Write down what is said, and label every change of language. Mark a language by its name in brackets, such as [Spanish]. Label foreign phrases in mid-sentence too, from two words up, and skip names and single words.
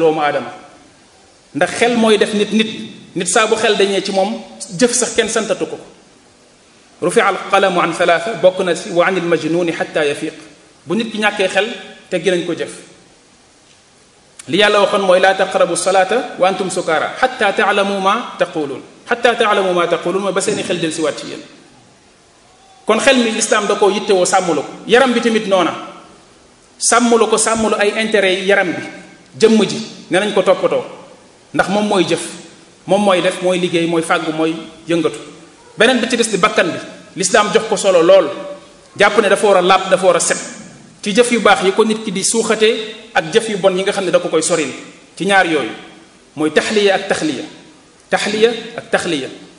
[Wolof] doomu aadama ndax xel mooy def nit saa bu xel dañee ci moom jëf sax kenn santatu ko [Arabic] رفع القلم عن ثلاثة [Wolof] bokk na ci [Arabic] وعن المجنون حتى يفيق [Wolof] bu nit ki ñàkkee xel teggi nañ ko jëf li yàlla waxoon mooy [Arabic] لا تقربوا الصلاة وأنتم سكارى حتى تعلموا ما تقولون [Wolof] mooy ba seeni xel del si waat ci yéen kon xel mi l'islam da koo yittewoo sàmmlu ko yaram bi tamit noona sàmmlu ko sàmmlu ay intérêt yi yaram bi jëmm ji ne nañ ko toppatoo ndax moom mooy jëf moom mooy def mooy liggéey mooy fàggu mooy yëngatu beneen bi ci des di bakkan bi l'islam jox ko solo lool jàpp ne dafa war a laab dafa war a set ci jëf yu baax yi ko nit ki di suuxatee ak jëf yu bon yi nga xam ne da ko koy soril ci ñaar yooyu mooy taxliya ak taxliya